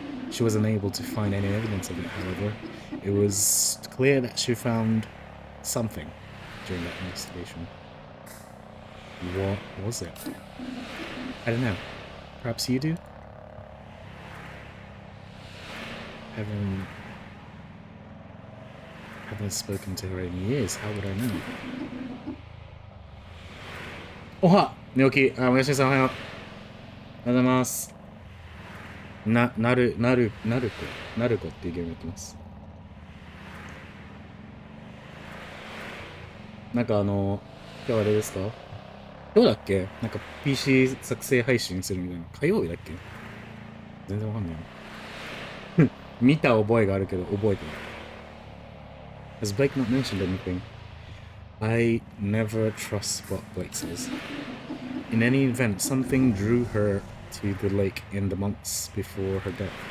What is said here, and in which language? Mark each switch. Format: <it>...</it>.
<en>She was unable to find any evidence of it, however. It was clear that she found something during that investigation. What was it? I don't know. Perhaps you do? Haven't spoken to her in years. How would I know? Oh ha!</en> <ja>Naoki, おやすみさんおはよう。おはようございます。ナルコっていうゲームやってます。なんか今日あれですか？今日だっけ？なんか PC 作成配信するみたいな。火曜日だっけ？全然わかんないな。見た覚えがあるけど覚えてない。</ja> <en>Has Blake not mentioned anything? I never trust what Blake says. In any event, something drew her to the lake in the months before her death.</en>